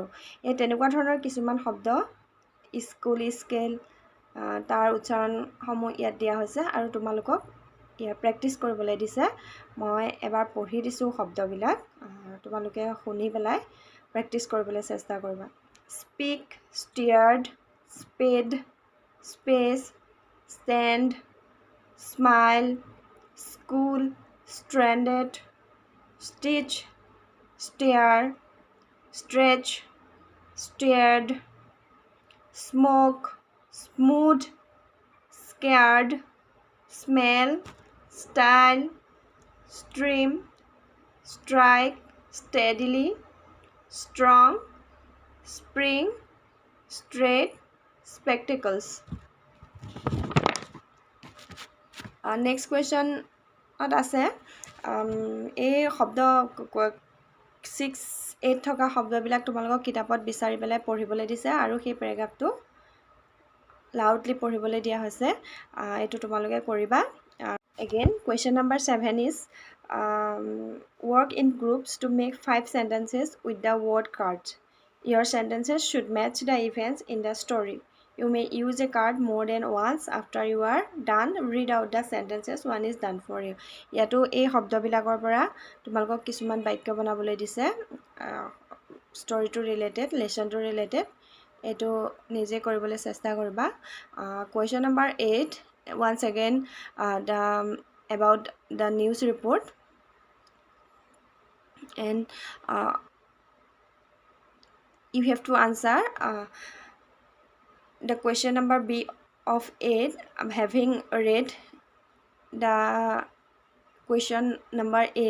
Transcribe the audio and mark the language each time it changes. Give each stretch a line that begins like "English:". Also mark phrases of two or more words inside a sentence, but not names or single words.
Assamese: এই তেনেকুৱা ধৰণৰ কিছুমান শব্দ স্কুল স্কেল তাৰ উচ্চাৰণসমূহ ইয়াত দিয়া হৈছে আৰু তোমালোকক ইয়াৰ প্ৰেক্টিছ কৰিবলৈ দিছে। মই এবাৰ পঢ়ি দিছোঁ শব্দবিলাক, তোমালোকে শুনি পেলাই প্ৰেক্টিছ কৰিবলৈ চেষ্টা কৰিবা।
English: speak, steered, spade, space, stand, স্মাইল, স্কুল, stranded, stitch, stare, stretch, stared, smoke, smooth, scared, smell, style, stream, strike, steadily, strong, spring, straight, spectacles. Next question
Assamese: আছে এই শব্দ 6-8 থকা শব্দবিলাক তোমালোকক কিতাপত বিচাৰি পেলাই পঢ়িবলৈ দিছে আৰু সেই পেৰাগ্ৰাফটো লাউডলি পঢ়িবলৈ দিয়া হৈছে। এইটো তোমালোকে কৰিবা।
English: Again, question number 7 is work in groups to make 5 sentences with the word cards. Your sentences should match the events in the story. You may use a card more than once. After you are done, read out the sentences one is done for you.
Assamese: ইয়াতো এই শব্দবিলাকৰ পৰা তোমালোকক কিছুমান বাক্য বনাবলৈ দিছে ষ্টৰিটো ৰিলেটেড লেচনটো ৰিলেটেড এইটো নিজে কৰিবলৈ চেষ্টা কৰিবা
English: question number 8 once again about the news report and you have to answer the question number B of 8 having read the question number A.